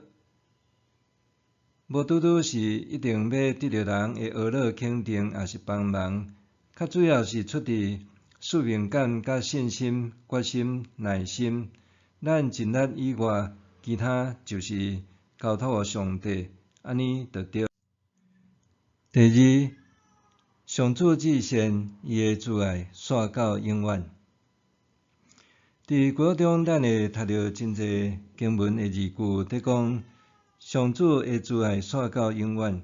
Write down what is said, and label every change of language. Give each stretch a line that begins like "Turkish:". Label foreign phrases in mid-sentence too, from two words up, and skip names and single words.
Min Nan Chinese: 无拄拄是一定要得到人的呵乐肯定，也是帮忙，较主要是出于使命感、甲信心、决心、耐心。咱尽力以外，其他就是交托予上帝，安尼就对。第二，上主至善，伊的慈爱续到永远。伫旧约中，咱会读到真侪经文的字句，在讲上主的慈爱续到永远。